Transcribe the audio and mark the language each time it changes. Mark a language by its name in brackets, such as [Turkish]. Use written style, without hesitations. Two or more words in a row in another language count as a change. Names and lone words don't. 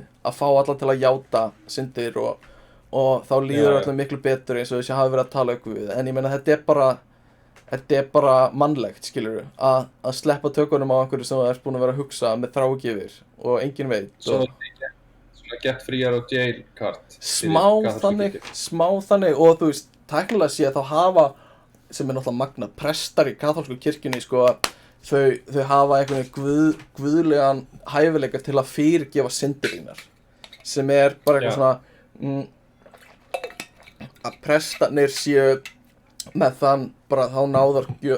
[Icelandic] Að fá alla til að játa syndir og þá líður allir miklu betur eins og þessi hafi verið að tala ykkur við. En ég meina þetta er bara mannlegt, skilurðu, að sleppa tökunum á einhverju sem það er búin að vera að hugsa með þráhyggju og enginn veit. Svona [English] get free out of jail card. [Icelandic] Smá þannig og þú veist, tæknilega sé þá hafa, sem er náttúrulega magna, prestar í kaþólsku kirkjunni, sko, þau hafa einhvern guðlegan hæfileika til að fyrirgefa syndir þínar. Sem er bara eitthvað svona að prestarnir séu með þann bara þá náðargjöf.